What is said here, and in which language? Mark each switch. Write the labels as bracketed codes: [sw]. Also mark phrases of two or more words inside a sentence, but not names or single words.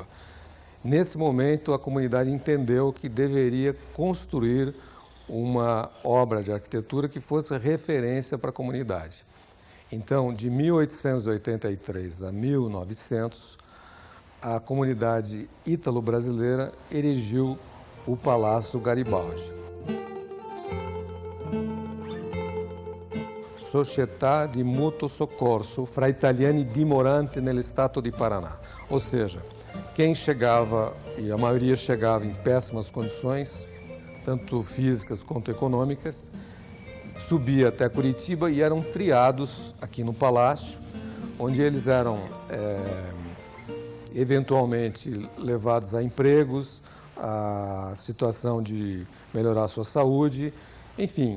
[pt] Nesse momento, a comunidade entendeu que deveria construir uma obra de arquitetura que fosse referência para a comunidade. Então, de 1883 a 1900, a comunidade ítalo-brasileira erigiu o Palácio Garibaldi. [it] Società di Mutuo Soccorso fra Italiani Dimoranti nello Stato di Paraná. [pt] Ou seja, quem chegava, e a maioria chegava em péssimas condições, tanto físicas quanto econômicas, subia até Curitiba e eram triados aqui no palácio, onde eles eram eventualmente levados a empregos, a situação de melhorar a sua saúde, enfim.